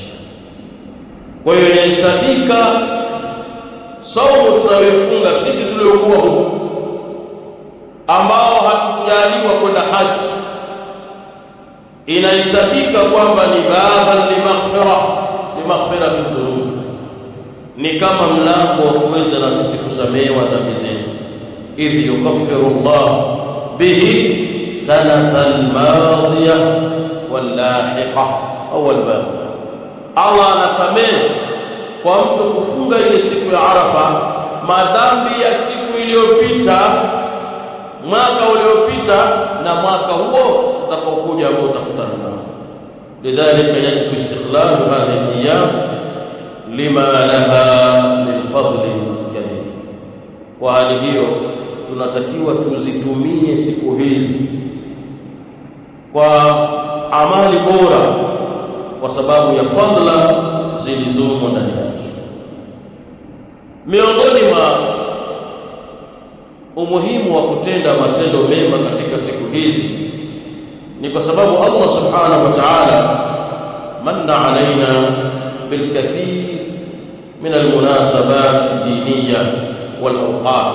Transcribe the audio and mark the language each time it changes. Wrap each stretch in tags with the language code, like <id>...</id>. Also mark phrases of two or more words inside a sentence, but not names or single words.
<sw>Kwa hiyo inahesabika saumu tunayofunga sisi tuliokuwa huku, ambao hatukujaliwa kwenda haji, inahesabika kwamba ni</sw> <ar>باباً لمغفرة الذنوب,</ar> <sw>ni kama mlango wa kuweza na sisi kusamehewa dhambi zetu.</sw> <ar>إذ يكفر الله به السنة الماضية واللاحقة، أو الباقية.</ar> <sw>Allah anasamehe kwa mtu kufunga ile siku ya Arafa madhambi ya siku iliyopita, mwaka uliopita na mwaka huo utakaokuja ambao utakutana nao.</sw> <ar>لذلك يجب استغلال هذه الأيام لما لها من فضل كبير.</ar> <sw>Kwa hali hiyo tunatakiwa tuzitumie siku hizi kwa amali bora kwa sababu ya fadhila zilizomo ndani yake. Miongoni mwa umuhimu wa kutenda matendo mema katika siku hizi ni kwa sababu Allah</sw> <ar>سبحانه وتعالى من علينا بالكثير من المناسبات الدينية والأوقات.</ar>